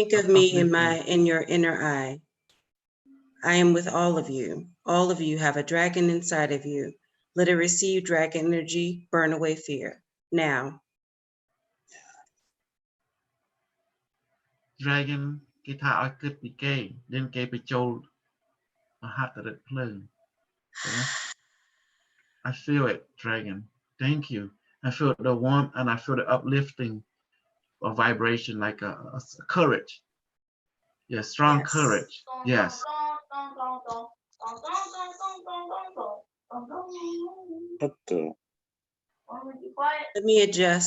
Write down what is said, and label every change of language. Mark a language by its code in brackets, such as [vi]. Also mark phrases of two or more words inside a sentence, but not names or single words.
[en] Think of me uplifting. in your inner eye. I am with all of you. All of you have a dragon inside of you. Let it receive dragon energy, burn away fear now. [km] Dragon គេថាឲ្យគិតពីគេ then គេបញ្ចូលមហត្ថឫទ្ធិភ្លើង [en] I feel it, dragon. Thank you. I feel the warmth and I feel the uplifting of vibration like a courage. Yeah, strong Yes. courage. Yes. Let me adjust.